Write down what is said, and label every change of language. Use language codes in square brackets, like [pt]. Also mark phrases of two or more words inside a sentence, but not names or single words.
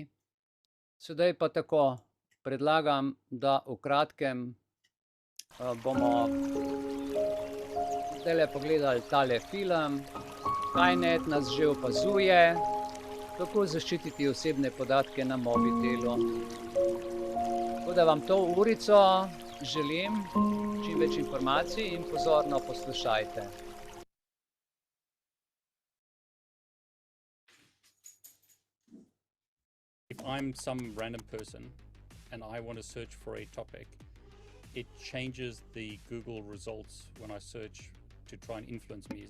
[sl] Sedaj pa tako predlagam, da v kratkem bomo zdajle pogledali tale film, Skynet nas že opazuje, kako zaščititi osebne podatke na mobitelu. Tako da vam to urico želim čim več informacij in pozorno poslušajte. [en] If I'm some random person and I want to search for a topic, it changes the Google results when I search to try and influence me.